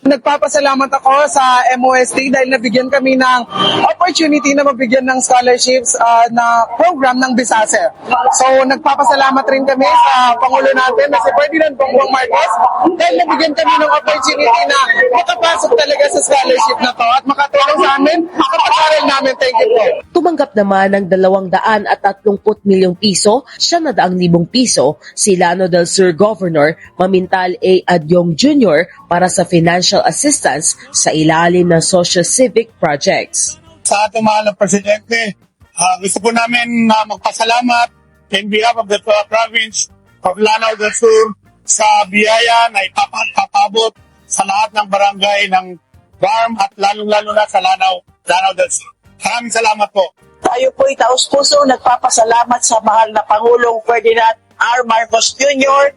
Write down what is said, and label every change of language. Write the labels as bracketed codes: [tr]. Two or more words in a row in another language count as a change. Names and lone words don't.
[tl] Nagpapasalamat ako sa MOST dahil nabigyan kami ng opportunity na mabigyan ng scholarships na program ng BISASE. So nagpapasalamat rin kami sa Pangulo natin na si Ferdinand Bongbong Marcos dahil nabigyan kami ng opportunity na makapasok talaga sa scholarship na to at makatulong sa amin sa pag-aaral namin. [en] Thank you po. [tl] Tumanggap naman ng 230 milyong piso, 900,000 piso si Llano del Sur Governor Mamintal A. Adyong Jr. para sa [en] financial assistance [tl] sa ilalim ng [en] social civic projects. [tl] Sa ating mahal na Presidente, gusto po namin magpasalamat [en] in behalf of the province of Lanao del Sur [tl] sa biyaya na ipapabot sa lahat ng barangay ng farm at lalong-lalo na sa Lanao del Sur. Maraming salamat po. Tayo po taos-puso nagpapasalamat sa mahal na Pangulong Ferdinand R. Marcos Jr.